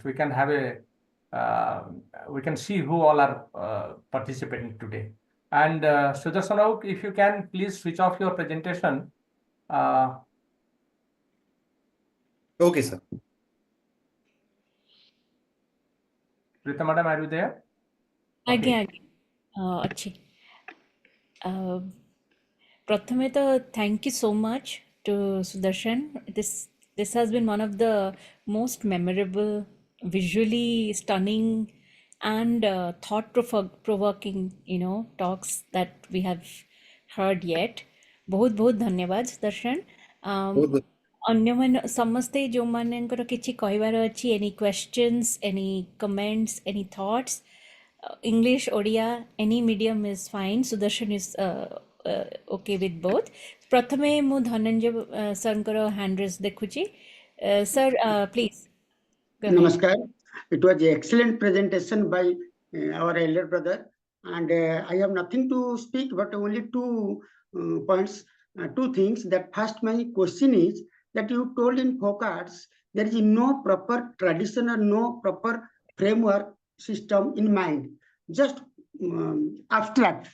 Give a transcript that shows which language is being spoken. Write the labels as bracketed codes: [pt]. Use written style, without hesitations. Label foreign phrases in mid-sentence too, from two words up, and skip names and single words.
[en] We can have a uh, we can see who all are participating today. And Sudarshan, if you can please switch off your presentation. Uh, Okay, sir. Prita Madam, are you there? [or] ଆଜ୍ଞା [en] Okay. [or] ଆଜ୍ଞା ଅଛି ପ୍ରଥମେ ତ [en] thank you so much to Sudarshan. This has been one of the most memorable, visually stunning, and thought provoking, talks that we have heard yet. [or] ବହୁତ ବହୁତ ଧନ୍ୟବାଦ ସୁଦର୍ଶନ। [en] Both the- [or] ଅନ୍ୟମାନେ ସମସ୍ତେ ଯେଉଁମାନଙ୍କର କିଛି କହିବାର ଅଛି, [en] any questions, any comments, any thoughts, English, Odia, any medium is fine. Sudarshan is okay with both. [or] ପ୍ରଥମେ ମୁଁ ଧନଞ୍ଜୟ ସରଙ୍କର [en] hand raise [or] ଦେଖୁଛି। [en] Sir, please go ahead. Namaskar. It was an excellent presentation by our elder brother, and I have nothing to speak, but only two points, two things. That first, my question is that you told in folk arts there is no proper tradition or no proper framework system in mind, just abstract.